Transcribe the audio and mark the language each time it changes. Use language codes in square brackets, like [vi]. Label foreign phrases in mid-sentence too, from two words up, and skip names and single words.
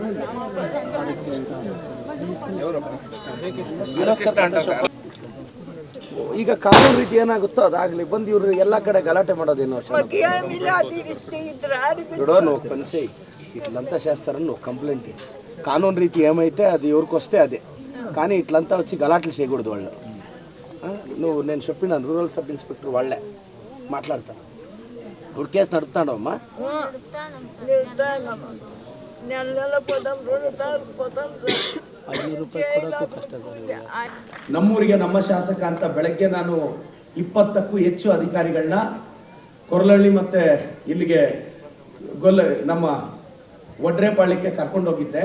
[kn] ಈಗ ಕಾನೂನು ರೀತಿ ಏನಾಗುತ್ತೋ ಅದಾಗ್ಲಿ, ಬಂದು ಇವ್ರು ಎಲ್ಲ [te] కడే గలాటే [kn] ಮಾಡೋದೇನು [te] చూడో నువ్వు పని చేయి, ఇట్లంతా చేస్తారని నువ్వు కంప్లైంట్ కానూను రీతి ఏమైతే అది ఎవరికి వస్తే అదే, కానీ ఇట్లంతా వచ్చి గలాట్లు చేయకూడదు వాళ్ళు. నువ్వు నేను చెప్పినాను [en] rural sub inspector [te] వాళ్ళే మాట్లాడతారు. ఇప్పుడు కేసు నడుపుతాడు అమ్మా. [kn] ನಮ್ಮೂರಿಗೆ ನಮ್ಮ ಶಾಸಕ ಅಂತ ಬೆಳಗ್ಗೆ ನಾನು 20ಕ್ಕೂ ಹೆಚ್ಚು ಅಧಿಕಾರಿಗಳನ್ನ ಕೊರಲಹಳ್ಳಿ ಮತ್ತೆ ಇಲ್ಲಿಗೆ ನಮ್ಮ ವಡ್ರೇಪಾಳ್ಯಕ್ಕೆ ಕರ್ಕೊಂಡೋಗಿದ್ದೆ.